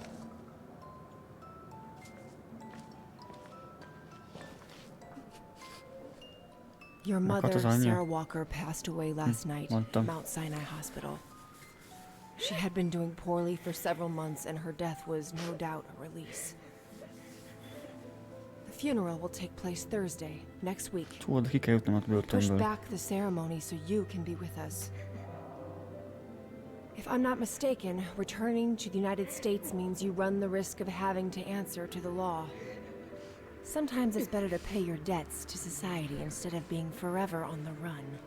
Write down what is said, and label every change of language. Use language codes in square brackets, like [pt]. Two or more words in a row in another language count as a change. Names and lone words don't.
[en] Your mother, Sarah Walker, passed away last night at Mount Sinai Hospital. She had been doing poorly for several months, and her death was no doubt a release. The funeral will take place Thursday, next week. [hu] Tudod, ki kell jutnom a [en] Push [hu] börtönből. [en] back the ceremony so you can be with us. If I'm not mistaken, returning to the United States means you run the risk of having to answer to the law. Sometimes it's better to pay your debts to society instead of being forever on the run.